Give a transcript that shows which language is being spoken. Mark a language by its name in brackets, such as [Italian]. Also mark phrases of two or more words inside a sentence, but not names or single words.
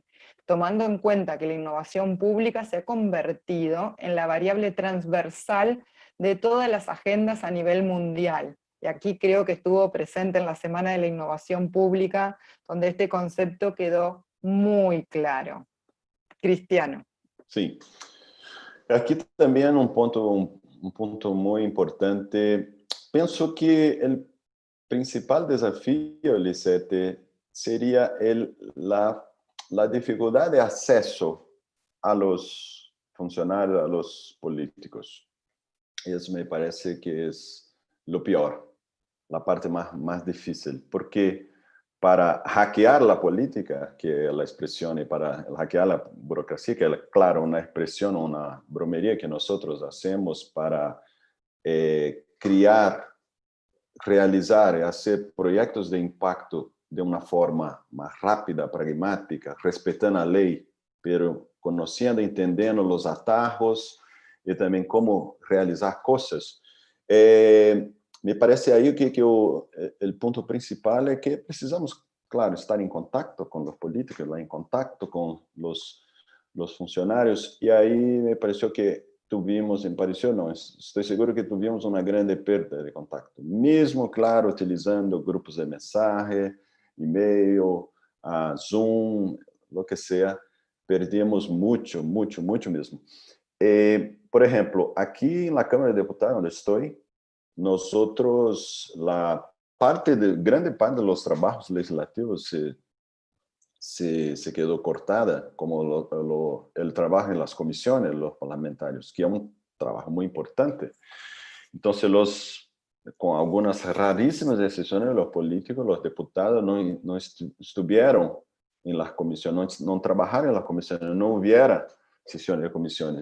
[Spanish] Tomando en cuenta que la innovación pública se ha convertido en la variable transversal de todas las agendas a nivel mundial. Y aquí creo que estuvo presente en la Semana de la Innovación Pública, donde este concepto quedó muy claro. Cristiano. [Portuguese] Sim. Aqui também é um ponto muito importante. Penso que o principal desafio, Lisete, seria la dificuldade de acesso [Spanish] a los funcionarios, a los políticos. [Portuguese] Isso me parece que é [Spanish] lo pior, la parte más difícil, porque para hackear la política, que es la expresión, y para hackear la burocracia, que es, claro, una expresión, una bromería que nosotros hacemos para crear, realizar y hacer proyectos de impacto de una forma más rápida, pragmática, respetando la ley, pero conociendo, entendiendo los atajos y también cómo realizar cosas. [Portuguese] Me parece aí que o ponto principal é que precisamos, claro, estar em contato com os políticos, lá em contato com os funcionários, e aí me pareceu que estou seguro que tivemos uma grande perda de contato. Mesmo, claro, utilizando grupos de mensagem, e-mail, Zoom, [Spanish] lo que [Portuguese] seja, perdemos muito mesmo. Por exemplo, aqui na Câmara de Deputados, onde estou, [Spanish] nosotros, grande parte de los trabajos legislativos se quedó cortada, como el trabajo en las comisiones, los parlamentarios, que es un trabajo muy importante. Entonces, con algunas rarísimas excepciones, los políticos, los diputados no estuvieron en las comisiones, no trabajaron en las comisiones, no hubiera sesiones de comisiones.